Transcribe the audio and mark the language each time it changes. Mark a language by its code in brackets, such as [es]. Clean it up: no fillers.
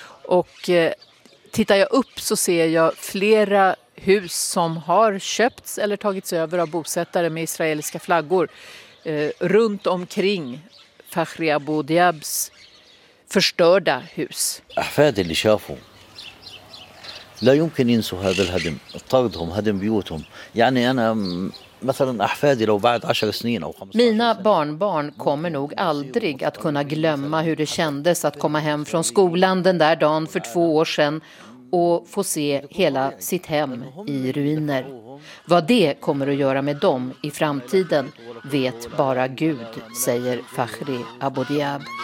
[sv] Och tittar jag upp så ser jag flera hus som har köpts eller tagits över av bosättare med israeliska flaggor. Runt omkring Fakhri Abu Diabs förstörda hus. [ar] Ahfadi li shafu. لا يمكن ينسوا هذا الهدم طردهم هدم بيوتهم يعني انا مثلا احفادي لو بعد 10 سنين او 15 [sv] مينا barnbarn kommer nog aldrig att kunna glömma hur det kändes att komma hem från skolan den där dagen för 2 år sedan och få se hela sitt hem i ruiner. Vad det kommer att göra med dem i framtiden vet bara Gud, säger Fakhri Abu Diab.